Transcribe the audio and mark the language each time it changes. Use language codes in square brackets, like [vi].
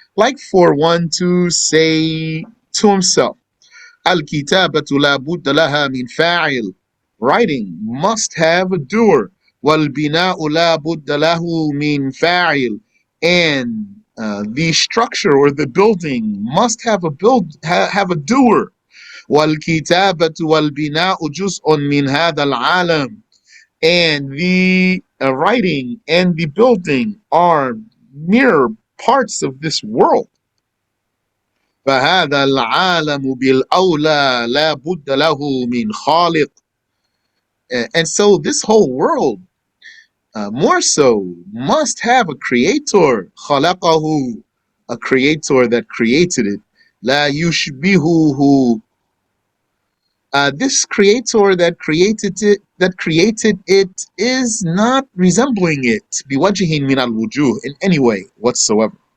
[en] Like for one to say to himself, [ar] الكتابة لا بد لها من فاعل. [en] Writing must have a doer. [ar] والبناء لا بد له من فاعل. [en] And the structure or the building must have have a doer. [ar] والكتابة والبناء جزء من هذا العالم. [en] And the writing and the building are mere parts of this world. [ar] فهذا العالم بالأولى لا بد له من خالق. [en] And so this whole world, more so, must have a creator. خلقه, a creator that created it. [ar] لا يشبهه, [en] this creator that created it is not resembling it [ar] بوجه من الوجوه, [en] in any way whatsoever.